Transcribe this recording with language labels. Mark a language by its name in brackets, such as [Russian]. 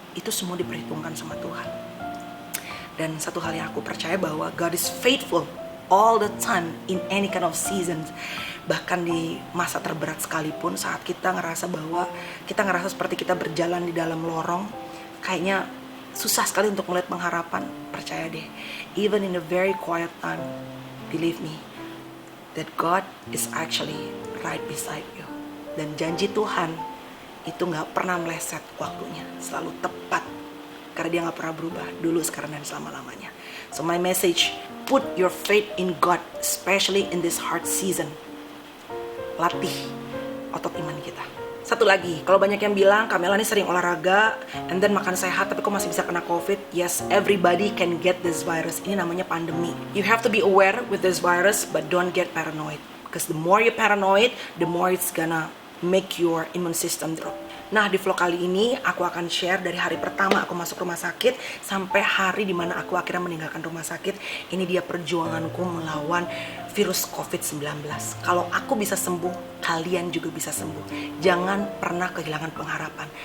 [Indonesian] Itu semua diperhitungkan sama Tuhan. Dan satu hal yang aku percaya bahwa [English] God is faithful all the time in any kind of seasons. [Indonesian] Bahkan di masa terberat sekalipun, saat kita ngerasa seperti kita berjalan di dalam lorong, kayaknya susah sekali untuk melihat pengharapan. Percaya deh, [English] even in a very quiet time, believe me, that God is actually right beside you. [Indonesian] Dan janji Tuhan itu gak pernah meleset waktunya, selalu tepat. Karena dia gak pernah berubah, dulu, sekarang, dan selama-lamanya. [English] So my message, put your faith in God, especially in this hard season. [Indonesian] Latih otot iman kita. Satu lagi, kalau banyak yang bilang Kamela ini sering olahraga [English] and then [Indonesian] makan sehat tapi kok masih bisa kena COVID. [English] Yes, everybody can get this virus. [Indonesian] Ini namanya pandemi. [English] You have to be aware with this virus, but don't get paranoid. Because the more you paranoid, the more it's gonna make your immune system drop. [Indonesian] Nah, di vlog kali ini aku akan share dari hari pertama aku masuk rumah sakit sampai hari dimana aku akhirnya meninggalkan rumah sakit. Ini dia perjuanganku melawan virus COVID-19. Kalau aku bisa sembuh, kalian juga bisa sembuh. Jangan pernah kehilangan pengharapan.